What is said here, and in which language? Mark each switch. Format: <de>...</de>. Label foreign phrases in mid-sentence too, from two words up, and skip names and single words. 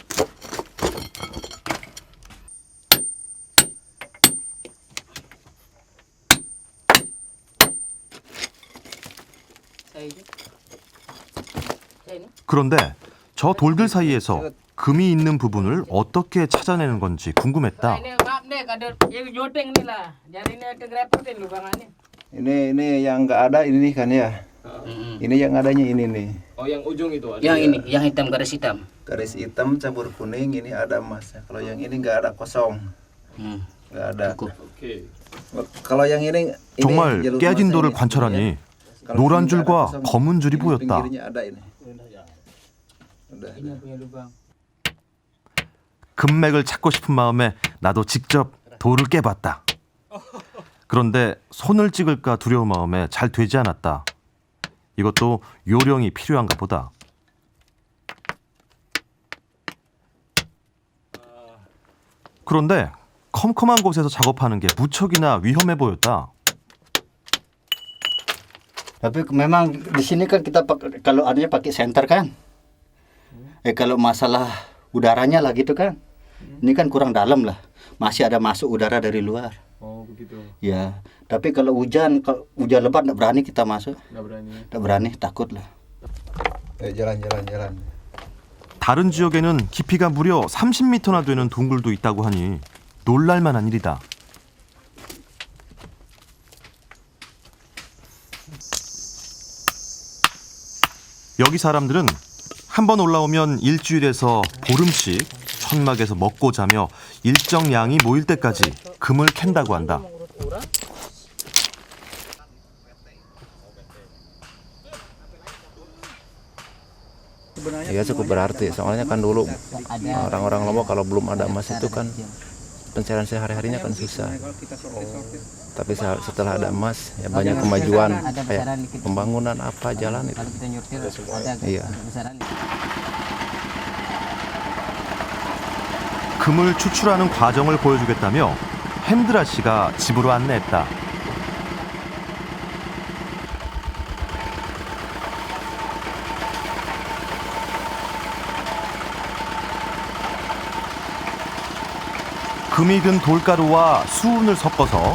<ko>그런데 저 돌들 사이에서 금이 있는 부분을 어떻게 찾아내는 건지 궁금했다.</ko> <id>Ini yang nggak ada ini kan ya. Ini yang adanya ini nih. Oh, yang ujung itu ada. Yang ini, yang hitam garis hitam. Garis hitam campur kuning ini ada emasnya. Kalau yang ini nggak ada kosong. nggak ada. Kalau yang ini</id> <ko>정말 깨진 돌을 관찰하니 노란 줄과 검은 줄이 보였다. 금맥을 찾고 싶은 마음에 나도 직접 돌을 깨봤다. 그런데 손을 찍을까 두려운 마음에 잘 되지 않았다. 이것도 요령이 필요한가 보다. 그런데 컴컴한 곳에서 작업하는 게 무척이나 위험해 보였다.</ko> <id>Tapi memang di sini kan kita kalau adanya pakai senter kan. Kalau masalah udaranya lah gitu kan. Ini kan kurang dalam lah. Masih ada masuk udara dari luar. Oh begitu. Ya, tapi kalau hujan lebat enggak berani kita masuk. Enggak berani, takut lah. jalan.</id> <ko>다른 지역에는 깊이가 무려 30m나 되는 동굴도 있다고 하니 놀랄만한 일이다. 여기 사람들은 한 번 올라오면 일주일에서 보름씩 천막에서 먹고 자며 일정 양이 모일 때까지 금을 캔다고 한다.</ko> <id>Ya cukup berarti, soalnya kan dulu orang-orang Lombok kalau belum ada emas itu kan pencarian sehari-harinya kan susah. Tapi setelah ada emas ya banyak kemajuan kayak pembangunan apa jalan itu. Iya.</id> <ko>금을 추출하는 과정을 보여주겠다며 핸드라 씨가 집으로 안내했다. 금이 든 돌가루와 수은을 섞어서</ko>